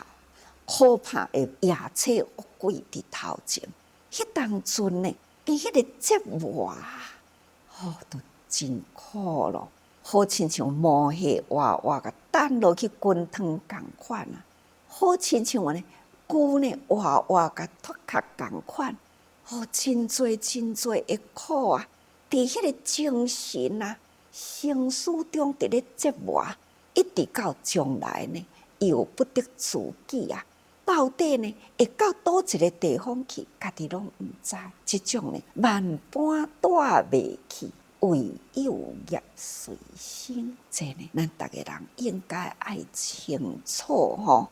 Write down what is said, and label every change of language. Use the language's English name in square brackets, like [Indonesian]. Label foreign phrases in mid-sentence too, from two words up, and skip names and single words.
[Min Nan Chinese] 可怕的夜叉恶鬼伫头前，迄当阵呢，伊迄个折磨啊，都真苦咯，好亲像毛血活活个等落去滚汤共款啊，好亲像呢骨呢活活个脱壳共款，真侪真侪的苦啊！伫迄个精神啊、生死中伫咧折磨，一直到将来呢，又不得自己啊！到底呢，会到倒一个地方去，家己拢毋知。即种呢，万般带袂去，唯有业随身。这呢，咱逐个人应该爱清楚吼。